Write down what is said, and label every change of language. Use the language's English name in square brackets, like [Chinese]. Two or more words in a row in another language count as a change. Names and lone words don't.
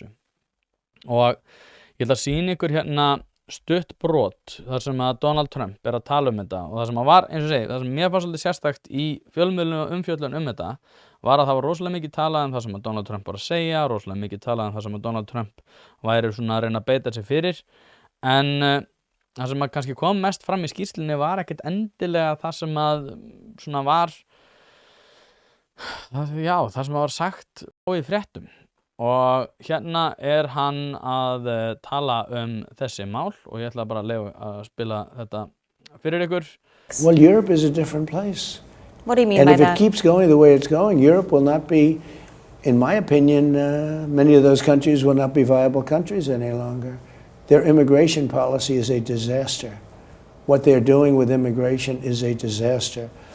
[Icelandic] Og ég ætla að sýna ykkur hérna stutt brot þar sem að Donald Trump er að tala þetta og það sem að var, eins og segi, það sem mér fannst svolítið sérstakt í fjölmiðlum og umfjöllun þetta var að það var rosalega mikið talað það sem að Donald Trump var að segja, rosalega mikið talað það sem að Donald Trump væri svona að reyna að beita sig fyrir, en það sem að kannski kom mest fram í skýrslunni var ekkert endilega það sem að svona var það sem var sagt og í fréttum. Og hérna er hann að tala þessi mál og ég ætla bara að leyfa að spila þetta fyrir ykkur. [English] Well, Europe is a different place. What do you mean and by if that? it keeps going the way it's going, Europe will not be, in my opinion, many of those countries will not be viable countries any longer. Their immigration policy is a disaster. What they're doing with immigration is a disaster.